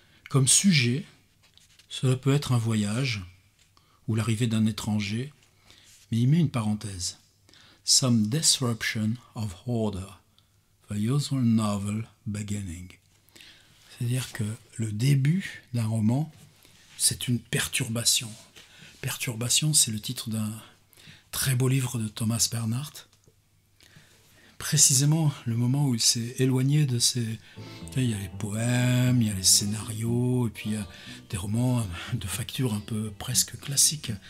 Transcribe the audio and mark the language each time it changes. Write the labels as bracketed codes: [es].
[fr] Comme sujet, cela peut être un voyage ou l'arrivée d'un étranger, mais il met une parenthèse. [en] Some disruption of order, the usual novel beginning. [fr] C'est-à-dire que le début d'un roman, c'est une perturbation. Perturbation, c'est le titre d'un très beau livre de Thomas Bernhardt. Précisément le moment où il s'est éloigné de ses... Il y a les poèmes, il y a les scénarios, et puis il y a des romans de facture un peu presque classique.